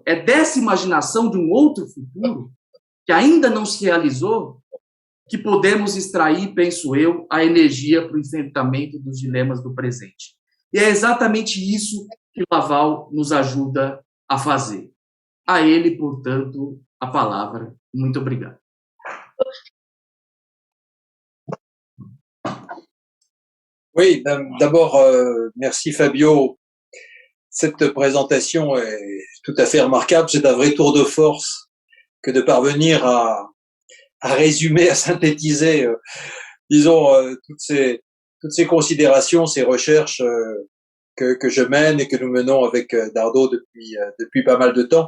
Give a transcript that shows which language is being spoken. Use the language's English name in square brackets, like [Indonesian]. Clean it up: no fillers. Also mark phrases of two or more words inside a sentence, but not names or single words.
[Portuguese] É dessa imaginação de um outro futuro, que ainda não se realizou, que podemos extrair, penso eu, a energia para o enfrentamento dos dilemas do presente. E é exatamente isso que Laval nos ajuda a fazer. A ele, portanto, a palavra. Muito obrigado. [French] Oui, d'abord, merci Fabio. Cette présentation est tout à fait remarquable. C'est un vrai tour de force que de parvenir à résumer, à synthétiser, disons, toutes ces considérations, ces recherches que je mène et que nous menons avec Dardot depuis pas mal de temps.